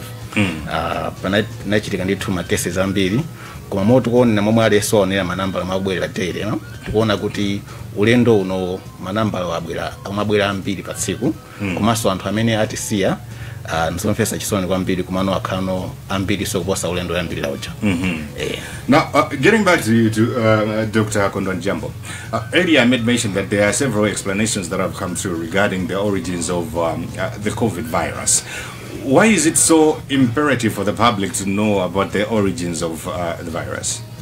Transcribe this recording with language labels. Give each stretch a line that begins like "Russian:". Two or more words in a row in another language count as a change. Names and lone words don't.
Nyanja: Panachitika ndithu ma cases ambiri, koma motukuonera momwe aliyense manambala amabwerera daily tikuona kuti ulendo uno manambala amabwera ambiri pa tsiku, komanso anthu amene atisiya nzomfesa chisoni kwambiri kumano akhano ambiri so kuposa ulendo yambirira uja.
English: Now, getting back to Dr. Kondwani Jambo, earlier I made mention that there are several explanations that have come through regarding the origins of the COVID virus. Why is it so imperative for the public to know about the origins of the virus?